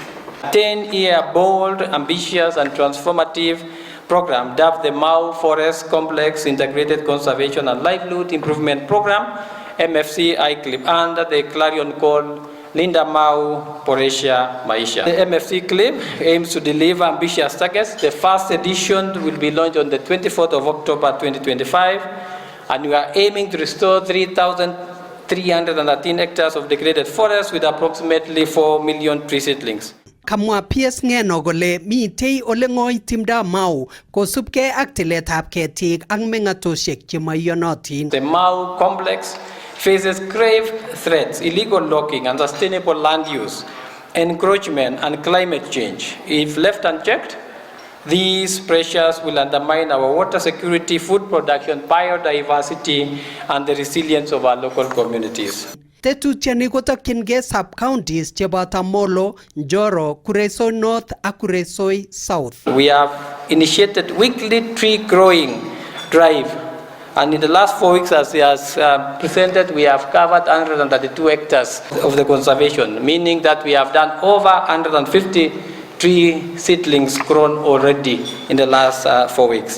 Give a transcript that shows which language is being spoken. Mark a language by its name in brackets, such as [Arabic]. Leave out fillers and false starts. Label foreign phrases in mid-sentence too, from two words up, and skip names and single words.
[English] 10-year bold, ambitious, and transformative program dubbed the Mau Forest Complex Integrated Conservation and Livelihood Improvement Program, MFC ICLIP, under the clarion call Linda Mau Poresha Maisha. The MFC CLIP aims to deliver ambitious targets. The first edition will be launched on the 24th of October 2025, and we are aiming to restore 3,313 hectares of degraded forests with approximately 4 million tree seedlings. [Kalenjin] Kamwa PS Ngeno kole mitei ole ngoi timda Mau kosubkei ak tiletab ketik ak meng'atoshek chemaiyonotin. [English] The Mau complex faces grave threats: illegal logging, unsustainable land use, encroachment, and climate change. If left unchecked, these pressures will undermine our water security, food production, biodiversity, and the resilience of our local communities. [Kalenjin] Tetutiani kotokyingei sub-counties cheboto Molo, Njoro, Kuresoi North ak Kuresoi South. [English] We have initiated weekly tree growing drive, and in the last 4 weeks, as he has presented, we have covered 132 hectares of the conservation, meaning that we have done over 150 tree seedlings grown already in the last 4 weeks.